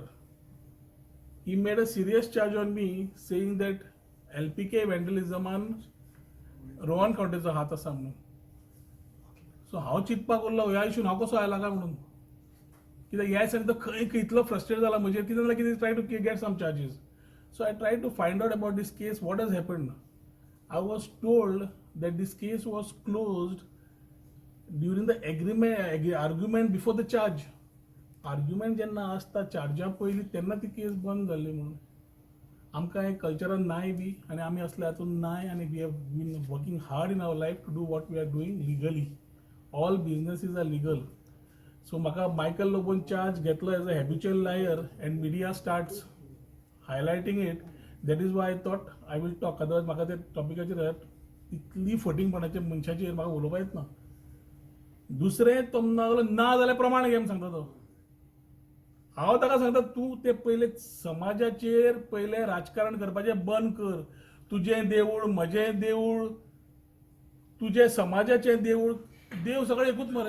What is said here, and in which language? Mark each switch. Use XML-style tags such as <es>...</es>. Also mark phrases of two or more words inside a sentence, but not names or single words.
<en>He made a serious charge on me saying that LPK vandalism</en> <kok>रोहन खंवटेचो हात आसा म्हणून. सो हांव चिंतपाक उरलो ह्या इशून हांव कसो आयला काय म्हणून कित्याक ह्या दिसांनी तो खंय इतलो फ्रस्ट्रेट जाला म्हणजे कितें जाल्यार कितें</kok> <en>try to get some charges. So I try to find out about this case what has happened. I was told that this case was closed during the argument before the charge.</en> <kok>आर्ग्युमेंट जेन्ना आसता चार्जा पयलीं तेन्ना ती केस बंद जाल्ली म्हणून. आमकां हें कल्चरान नाय बी आनी आमी असले हातून नाय आनी</kok> <en>we have been working hard in our life to do what we are doing legally. All businesses are legal.</en> <kok>सो म्हाका मायकल लोबोन चार्ज घेतलो</kok> <en>as a habitual liar and media starts highlighting it. That is why I thought I will talk.</en> <kok>अदरवायज म्हाका त्या टॉपिकाचेर इतली फटींगपणाच्या मनशाचेर म्हाका उलोवपा येतना. दुसरें तो ना जाल्यार प्रमाण घे म्हूण सांगता तो. हांव ताका सांगता तूं ते पयले समाजाचेर पयले राजकारण करपाचें बंद कर. तुजें देवूळ, म्हजें देवूळ, तुजे समाजाचें देवूळ, देव सगळें एकूच मरे.</kok>